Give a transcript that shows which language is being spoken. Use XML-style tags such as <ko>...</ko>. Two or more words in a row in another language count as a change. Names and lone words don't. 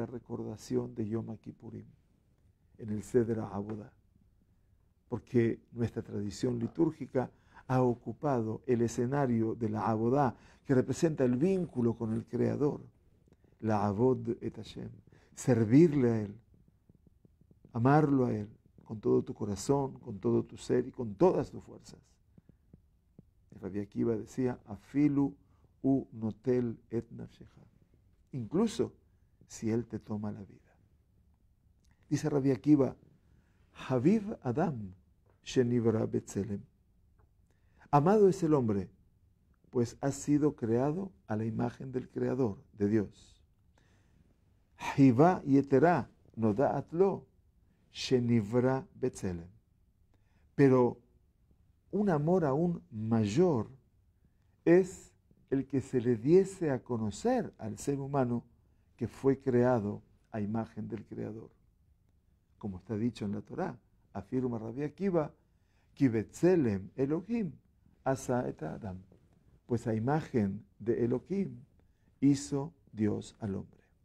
<es>recordación de Yom Kippurim, en el Seder HaAvodah, porque nuestra tradición litúrgica ha ocupado el escenario de la Avodá, que representa el vínculo con el Creador, la</es> <he>עבוד את השם,</he> <es>servirle a Él, amarlo a Él, con todo tu corazón, con todo tu ser y con todas tus fuerzas.</es> <he>Rabbi Akiva decía, אפילו הוא נוטל את נפשך,</he> <es>incluso si Él te toma la vida.</es> <he>Dice Rabbi Akiva, חביב אדם שנברא בצלם.</he> <es>Amado es el hombre, pues ha sido creado a la imagen del Creador, de Dios.</es> <he>חיבה יתרה נודעת לו שנברא בצלם.</he> <es>Pero un amor aún mayor es el que se le diese a conocer al ser humano que fue creado a imagen del Creador. Como está dicho en la Torá, afirma Rabbi Akiva,</es> <he>כי בצלם אלהים עשה את האדם,</he> <es>pues a imagen de Elohim hizo Dios al hombre.</es>